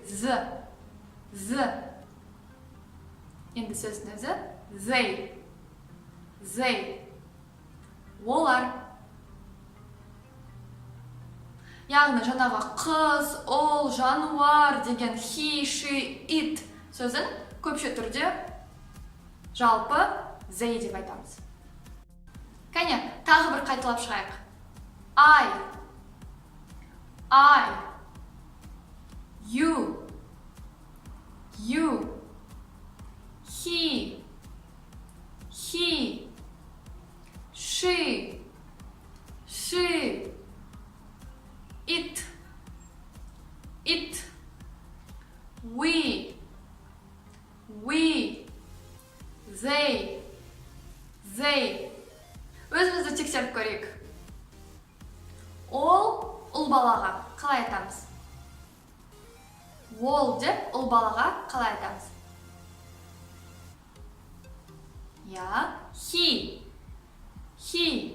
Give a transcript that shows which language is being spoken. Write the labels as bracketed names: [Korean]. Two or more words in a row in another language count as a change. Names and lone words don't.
[Kazakh] З. Енді сөздің өзі they. Олар. Яғни жаңағы қыз, ол, жануар деген [English] he, she, it [Kazakh] сөзін көпше түрде жалпы they деп айтамыз. Кәне, тағы бір қайталап шығайық. [English] I. You. He. She. It. We. They. [Kazakh] Өзімізді тексеріп көрейік. Ол ұл балаға қалай айтамыз? Ол деп ұл балаға қалай айтамыз? [English] He.